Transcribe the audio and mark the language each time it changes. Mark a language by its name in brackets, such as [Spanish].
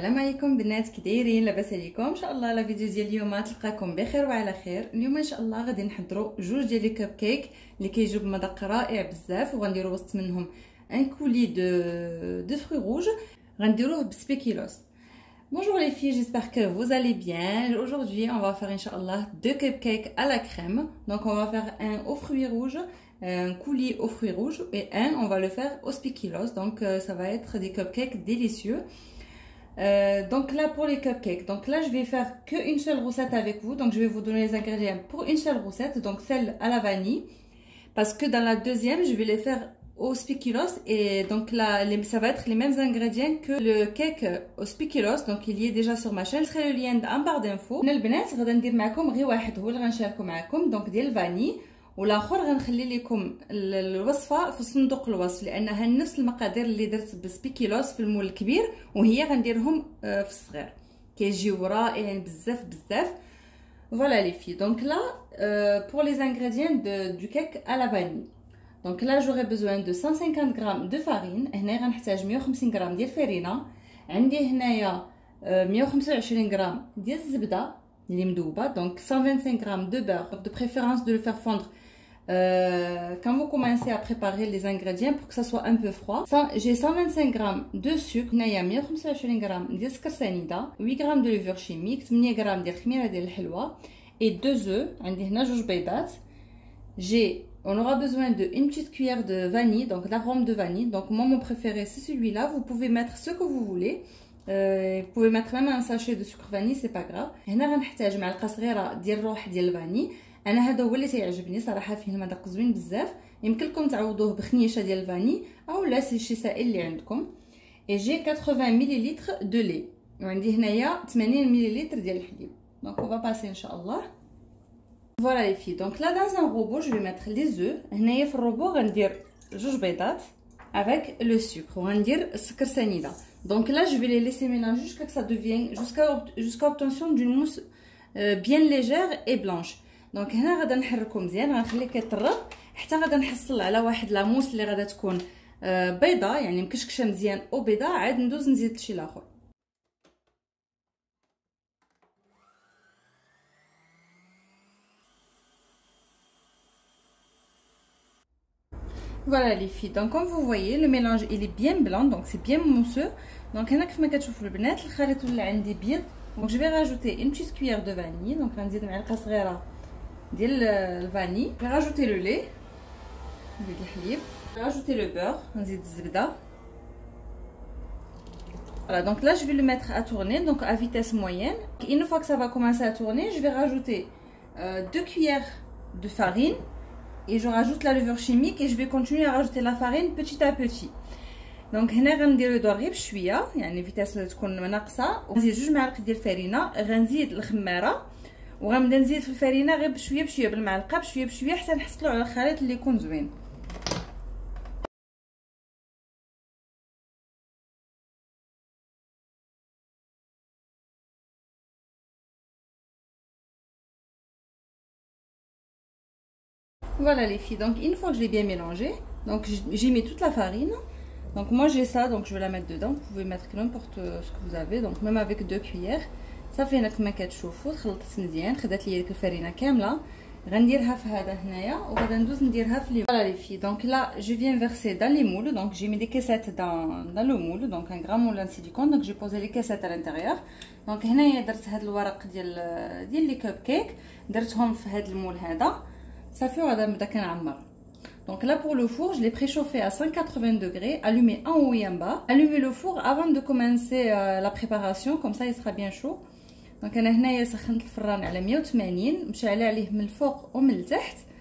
[Arabic] عليكم بنات، كي دايرين؟ لاباس عليكم؟ ان شاء الله لا فيديو ديال اليوم تلقاكم بخير وعلى خير. اليوم ان شاء الله غادي نحضروا جوج ديال لي كب كيك اللي كيجيو بمذاق رائع بزاف، وغنديروا وسط منهم ان كولي دو فروي روج غنديروه بسبيكيلوس. [French] Bonjour les filles, j'espère que vous allez bien. Aujourd'hui on va faire Inch'Allah deux cupcakes à la crème. Donc on va faire un aux fruits rouges, un coulis aux fruits rouges, et un on va le faire au spéculoos. Donc ça va être des cupcakes délicieux. Donc là pour les cupcakes, donc là je vais faire qu'une seule recette avec vous. Donc je vais vous donner les ingrédients pour une seule recette, donc celle à la vanille, parce que dans la deuxième je vais les faire au spéculoos, et donc là ça va être les mêmes ingrédients que le cake au spéculoos. Donc il y est déjà sur ma chaîne, je mettrai le lien en barre d'infos. [Arabic] هنا البنات غادي ندير معكم غير واحد هو اللي غنشاركو معكم، دونك ديال الفاني، والاخر غنخلي لكم الوصفه في صندوق الوصف لانها نفس المقادير اللي درت بالسبيكيلوس في المول الكبير، وهي غنديرهم في الصغير كيجيو رائعين بزاف بزاف. [French] Voilà les filles, donc là pour les ingrédients du cake à la vanille. Donc là j'aurai besoin de 150 g de farine. [Arabic] هنا غنحتاج 150 g ديال الفرينه. عندي هنايا 125 g ديال الزبده اللي مذوبه. [French] Donc 125 g de beurre. Donc de préférence de le faire fondre quand vous commencez à préparer les ingrédients pour que ça soit un peu froid. J'ai 125 g de sucre. [Arabic] هنايا 125 g ديال السكر سنيده، [French] 8 g de levure chimique، [Arabic] 8 g ديال الخميره ديال الحلوه، [French] et 2 œufs. [Arabic] عندي هنا جوج بيضات. [French] On aura besoin d'une petite cuillère de vanille, donc d'arôme de vanille. Donc moi mon préféré c'est celui-là. Vous pouvez mettre ce que vous voulez. Vous pouvez mettre même un sachet de sucre vanille, c'est pas grave. [Arabic] هنا غنحتاج معلقه صغيره ديال الروح ديال الفاني. انا هذا هو اللي تيعجبني صراحه، فيه المذاق زوين بزاف. يمكن لكم تعوضوه بخنيشه ديال الفاني او لا شي سائل اللي عندكم. [French] Et j'ai 80 ml de lait. [Arabic] وعندي هنايا 80 ml ديال الحليب. [French] Donc on va passer inchallah. Voilà les filles, donc là dans un robot je vais mettre les œufs. [Arabic] هنايا في الروبو غندير جوج بيضات [French] avec le sucre [Arabic] وغندير السكر سنيده. [French] Donc là je vais les laisser mélanger jusqu'à que ça devienne jusqu'à obtention d'une mousse bien légère et blanche. [Arabic] Donc هنا غادا نحركو مزيان، غنخليه كيطرب حتى غادا نحصل على واحد لا موس اللي غادا تكون بيضه، يعني مكشكشه مزيان او بيضه. عاد ندوز نزيد شي لاخر. [French] Voilà les filles, donc comme vous voyez le mélange il est bien blanc, donc c'est bien mousseux. [Arabic] Donc هنا كيف ما كتشوفوا البنات الخليط ولا عندي بيض. [French] Donc je vais rajouter une petite cuillère de vanille. [Arabic] Donc غنزيد معلقه صغيره ديال الفاني. [French] Je vais rajouter le lait, [Arabic] نزيد الحليب. [French] Je vais rajouter le beurre, [Arabic] نزيد الزبده. [French] Voilà, donc là je vais le mettre à tourner, donc à vitesse moyenne. Une fois que ça va commencer à tourner, je vais rajouter 2 cuillères de farine. Et je rajoute la levure chimique et je vais continuer à rajouter la farine petit à petit. [Arabic] Donc هنا غنديرو دور غير بشويه، يعني فيتاس تكون ناقصه. ونزيد جوج معالق ديال الفرينه، غنزيد الخماره وغنبدا نزيد في الفرينه غير بشويه بشويه بالمعلقه بشويه بشويه حتى نحصلوا على الخليط اللي يكون زوين. [French] Voilà les filles, donc une fois que je l'ai bien mélangé, donc j'ai mis toute la farine. Donc moi j'ai ça, donc je vais la mettre dedans. Vous pouvez mettre n'importe ce que vous avez, donc même avec 2 cuillères. [Arabic] صافي هنا كما كتشوفوا خلطت مزيان، خدات لي ديك الفرينه كامله. غنديرها في هذا هنايا وغادا ندوز نديرها في لي. [French] Voilà les filles, donc là je viens verser dans les moules. Donc j'ai mis des caissettes dans le moule, donc un grand moule en silicone. Donc j'ai posé les caissettes à l'intérieur. [Arabic] Donc هنايا درت هاد الورق ديال لي كوب كيك، درتهم في هاد المول هذا صافي وغادا نبدا كنعمر. [French] Donc là pour le four, je l'ai préchauffé à 180 degrés, allumé en haut et en bas. Allumez le four avant de commencer la préparation, comme ça il sera bien chaud. [Arabic] Donc انا هنايا سخنت الفران على 180، مشعله عليه من الفوق ومن التحت.